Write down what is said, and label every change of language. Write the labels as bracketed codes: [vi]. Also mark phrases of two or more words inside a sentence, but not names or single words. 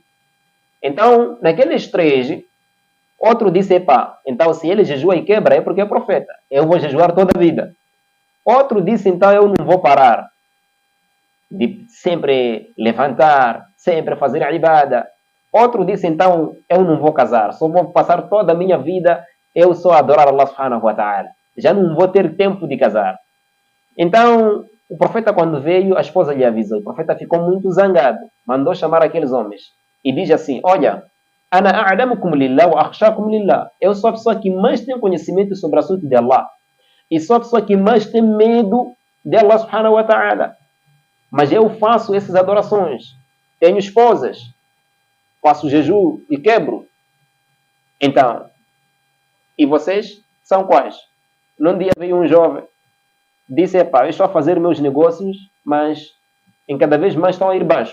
[pt] Então, naqueles 3, outro disse: então se ele jejua e quebra é porque é profeta. Eu vou jejuar toda a vida. Outro disse: então eu não vou parar de sempre levantar, sempre fazer a ibada. Outro disse: então eu não vou casar, só vou passar toda a minha vida eu só adorar [ar] الله سبحانه وتعالى. [pt] Já não vou ter tempo de casar. Então, o profeta, quando veio, a esposa lhe avisou. O profeta ficou muito zangado, mandou chamar aqueles homens e diz assim: olha, [ar] أنا أعلمكم لله وأخشاكم لله. [pt] Eu sou a pessoa que mais tem conhecimento sobre o assunto de Allah. e sou a pessoa que mais tem medo de [ar] الله سبحانه وتعالى. [pt] Mas eu faço essas adorações. Tenho esposas. Faço jejum e quebro. Então, e vocês são quais? Num dia veio um jovem, disse, eu estou a fazer meus negócios, mas em cada vez mais estão a ir baixo.